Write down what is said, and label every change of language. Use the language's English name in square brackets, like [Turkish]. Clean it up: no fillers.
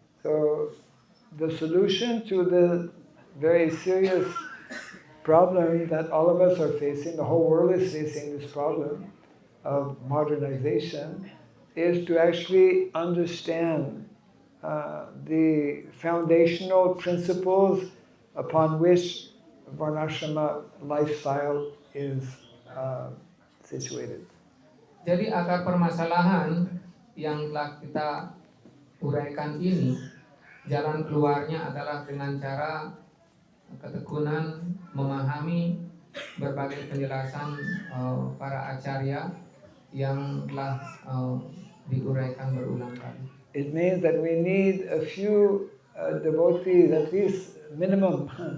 [English] So the solution to the very serious problem that all of us are facing, the whole world is facing this problem of modernization, is to actually understand the foundational principles upon which Varnashrama lifestyle is situated. [Indonesian] Jadi akar permasalahan yang telah kita uraikan ini, jalan keluarnya adalah dengan cara ketekunan memahami berbagai penjelasan para acarya yang telah diuraikan berulang kali. [English] It means that we need a few devotees, at least minimum